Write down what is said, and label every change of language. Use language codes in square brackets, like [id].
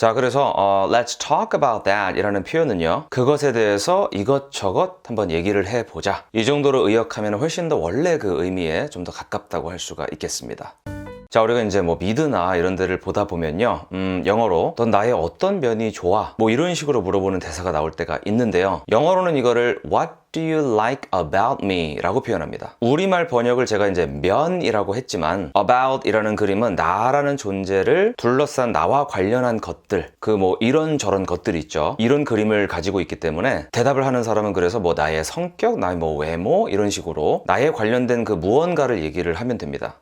[ko] 자, 그래서 Let's talk about that 이라는 표현은요, 그것에 대해서 이것저것 한번 얘기를 해보자, 이 정도로 의역하면 훨씬 더 원래 그 의미에 좀 더 가깝다고 할 수가 있겠습니다. 자, 우리가 이제 뭐 미드나 이런 데를 보다 보면요, 영어로 넌 나의 어떤 면이 좋아? 뭐 이런 식으로 물어보는 대사가 나올 때가 있는데요. 영어로는 이거를 [en] What do you like about me? [ko] 라고 표현합니다. 우리말 번역을 제가 이제 면이라고 했지만 about 이라는 그림은 나라는 존재를 둘러싼 나와 관련한 것들, 그 뭐 이런저런 것들이 있죠. 이런 그림을 가지고 있기 때문에 대답을 하는 사람은 그래서 뭐 나의 성격, 나의 뭐 외모 이런 식으로 나에 관련된 그 무언가를 얘기를 하면 됩니다.